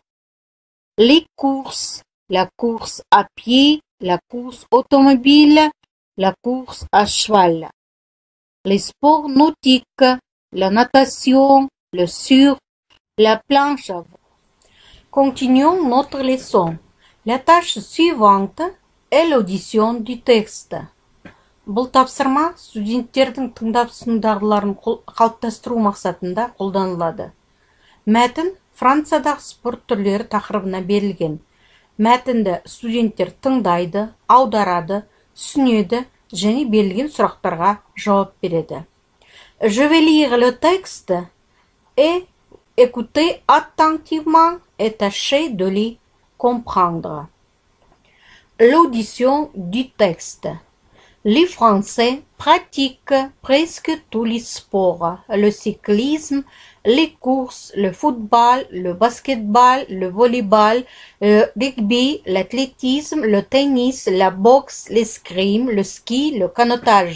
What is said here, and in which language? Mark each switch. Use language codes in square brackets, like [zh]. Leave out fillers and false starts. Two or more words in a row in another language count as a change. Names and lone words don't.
[fr] Les courses, la course à pied, la course automobile, la course à cheval. Les sports nautiques, la natation, le surf, la planche à voile. Continuons notre leçon. La tâche suivante est l'audition du texte. [kk] Бұл тапсырма студенттердің тыңдап түсіну дағдыларын қалыптастыру мақсатында қолданылады. Мәтін Франциядағы спорт түрлері тақырыбына берілген. Мәтінді студенттер тыңдайды, аударады, түсінеді және берілген сұрақтарға жауап береді. [fr] Je vais lire le texte et écouter attentivement et tâcher de les comprendre. L'audition du texte. Les Français pratiquent presque tous les sports, le cyclisme, les courses, le football, le basketball, le volleyball, le rugby, l'athlétisme, le tennis, la boxe, l'escrime, le ski, le canotage.